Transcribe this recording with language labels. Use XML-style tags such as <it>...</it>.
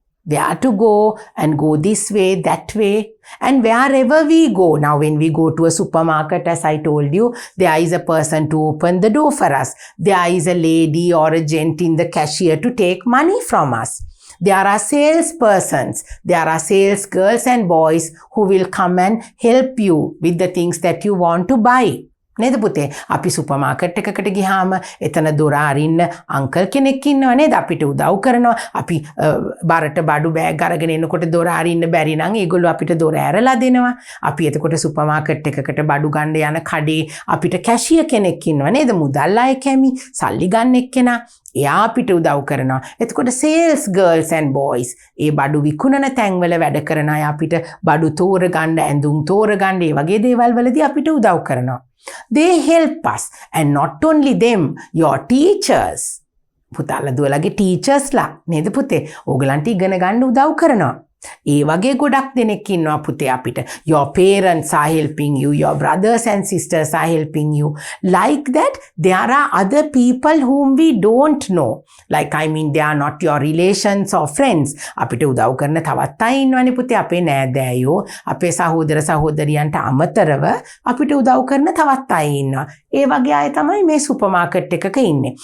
<en>Where to go and go this way, that way. And wherever we go, now when we go to a supermarket, as I told you, there is a person to open the door for us. There is a lady or a gent in the cashier to take money from us. There are salespersons, there are sales girls and boys who will come and help you with the things that you want to buy.</en> <si>නේද පුතේ අපි super market එකකට ගියාම එතන දොර අරින්න uncle කෙනෙක් ඉන්නවා නේද අපිට උදව් කරනවා අපි බරට බඩු බෑග් අරගෙන එනකොට දොර අරින්න බැරි නම් ඒගොල්ලෝ අපිට දොර ඇරලා දෙනවා අපි එතකොට සුපර් මාකට් එකකට බඩු ගන්න යන කඩේ අපිට කැෂියර් කෙනෙක් ඉන්නවා නේද මුදල් අය කැමි සල්ලි ගන්න එක්කෙනා එයා අපිට උදව් කරනවා එතකොට සේල්ස් ගර්ල්ස් ඇන්ඩ් බොයිස් ඒ බඩු විකුණන තැන්වල වැඩ කරන අය අපිට බඩු තෝරගන්න ඇඳුම් තෝරගන්න ඒ වගේ දේවල් වලදී අපිට උදව් කරනවා</si> <en>They help us, and not only them, your teachers.</en> <si>පුතාලා දුවලගේ teachers ලා නේද පුතේ? ඕගලන්ට ඉගෙන ගන්න උදව් කරනවා. ඒ වගේ ගොඩක් දෙනෙක් ඉන්නවා පුතේ අපිට.</si> <en>Your parents are helping you, your brothers and sisters are helping you. Like that, there are other people whom we don't know. Like they are not your relations or friends.</en> <si>අපිට උදව් කරන තවත් අය ඉන්නවනේ පුතේ අපේ නෑදෑයෝ, අපේ සහෝදර සහෝදරියන්ට අමතරව අපිට උදව් කරන තවත් අය ඉන්නවා. ඒ වගේ අය තමයි මේ සුපර් මාකට් එකක ඉන්නේ.</si>